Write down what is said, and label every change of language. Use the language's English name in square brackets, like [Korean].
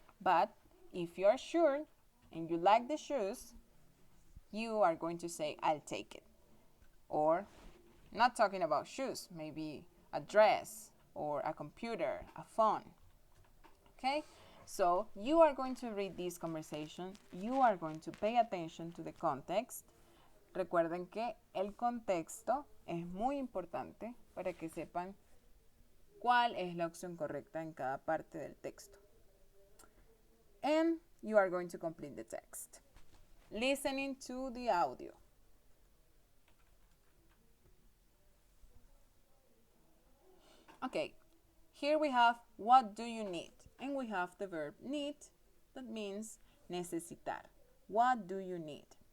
[English] But if you are sure and you like the shoes, you are going to say, I'll take it. Or, not talking about shoes, maybe a dress or a computer, a phone. Okay? So you are going to read this conversation. You are going to pay attention to the context. [Spanish] Recuerden que el contexto es muy importante para que sepan cuál es la opción correcta en cada parte del texto. [English] And you are going to complete the text. Listening to the audio. Okay, here we have what do you need? And we have the verb need, that means necesitar. What do you need?